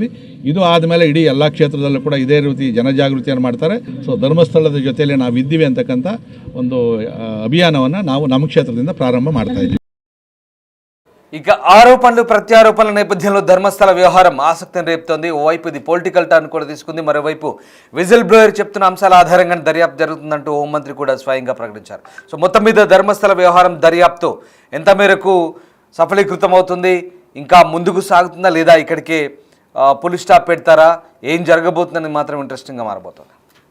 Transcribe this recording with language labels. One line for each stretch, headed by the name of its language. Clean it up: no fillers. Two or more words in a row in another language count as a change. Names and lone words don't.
Kannada: ಇದು ಆದಮೇಲೆ ಇಡೀ ಎಲ್ಲ ಕ್ಷೇತ್ರದಲ್ಲೂ ಕೂಡ ಇದೇ ರೀತಿ ಜನಜಾಗೃತಿಯನ್ನು ಮಾಡ್ತಾರೆ. ಸೊ ಧರ್ಮಸ್ಥಳದ ಜೊತೆಯಲ್ಲಿ ನಾವು ಇದ್ದೀವಿ ಅಂತಕ್ಕಂಥ ಒಂದು ಅಭಿಯಾನವನ್ನು ನಾವು ನಮ್ಮ ಕ್ಷೇತ್ರದಿಂದ ಪ್ರಾರಂಭ ಮಾಡ್ತಾ ಇದ್ದೀವಿ.
Telugu: ఇక ఆరోపణలు ప్రత్యారోపణల నేపథ్యంలో ధర్మస్థల వ్యవహారం ఆసక్తిని రేపుతోంది. ఓవైపు ఇది
English: political turn
Telugu: కూడా తీసుకుంది, మరోవైపు
English: whistle blower
Telugu: చెప్తున్న అంశాల ఆధారంగా దర్యాప్తు జరుగుతుందంటూ హోంమంత్రి కూడా స్వయంగా ప్రకటించారు. సో మొత్తం మీద ధర్మస్థల వ్యవహారం దర్యాప్తు ఎంత మేరకు సఫలీకృతం అవుతుంది, ఇంకా ముందుకు సాగుతుందా లేదా, ఇక్కడికి పులి స్టాప్ పెడతారా, ఏం జరగబోతుందని మాత్రం ఇంట్రెస్టింగ్గా మారబోతుంది.